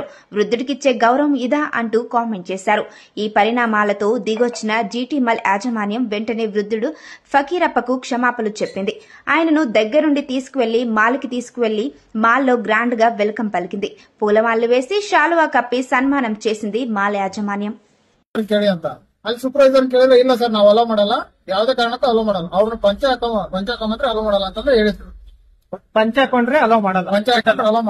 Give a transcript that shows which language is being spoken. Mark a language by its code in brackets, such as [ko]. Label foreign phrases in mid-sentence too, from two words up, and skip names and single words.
[te] వృద్ధుడికిచ్చే గౌరవం ఇదా అంటూ కామెంట్ చేశారు. ఈ పరిణామాలతో దిగొచ్చిన జీటీ మాల్ యాజమాన్యం వెంటనే వృద్ధుడు ఫకీరప్పకు క్షమాపణలు చెప్పింది. ఆయనను దగ్గరుండి తీసుకువెళ్లి మాల్కి తీసుకువెళ్లి మాల్లో గ్రాండ్ గా వెల్కమ్ పలికింది. పూలమాలలు వేసి ಶಾಲುವಾ కప్పి సన్మానం చేసింది మాల్ యాజమాన్యం. [kn] ಅಲ್ಲಿ ಸೂಪರ್ವೈಸರ್ ಕೇಳಿದ್ರೆ ಇಲ್ಲ ಸರ್ ನಾವು ಅಲೋ ಮಾಡಲ್ಲ, ಯಾವುದೇ ಕಾರಣಕ್ಕೂ ಅಲೋ ಮಾಡಲ್ಲ, ಅವ್ರನ್ನ ಪಂಚ ಹಾಕೊಂಡ್ರೆ ಅಲೋ ಮಾಡಲ್ಲ ಅಂತಂದ್ರೆ ಹೇಳಿದ್ರು. ಪಂಚ ಹಾಕೊಂಡ್ರೆ ಅಲೋ ಮಾಡಲ್ಲ, ಪಂಚ ಹಾಕೊಂಡ್ರೆ ಅಲೋ